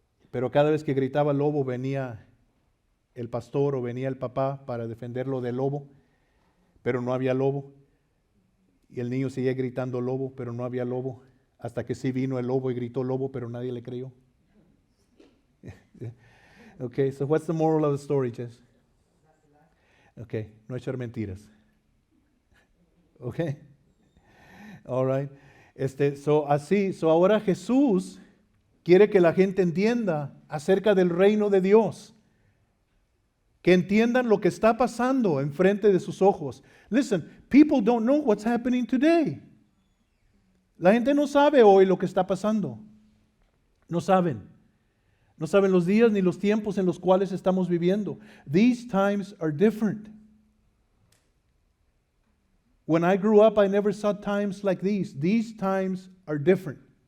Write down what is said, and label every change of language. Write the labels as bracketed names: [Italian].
[Spanish] pero cada vez que gritaba lobo venía el pastor o venía el papá para defenderlo del lobo, pero no había lobo. Y el niño seguía gritando lobo, pero no había lobo, hasta que sí vino el lobo y gritó lobo, pero nadie le creyó. [English] Okay, so what's the moral of the story, Jess? Okay, [Spanish] no echar mentiras. [English] Okay, all right. So [Spanish] ahora Jesús quiere que la gente entienda acerca del reino de Dios. Que entiendan lo que está pasando enfrente de sus ojos. [English] Listen, people don't know what's happening today. [Spanish] La gente no sabe hoy lo que está pasando. No saben. No saben los días ni los tiempos en los cuales estamos viviendo. [English] These times are different. When I grew up, I never saw times like these. These times are different.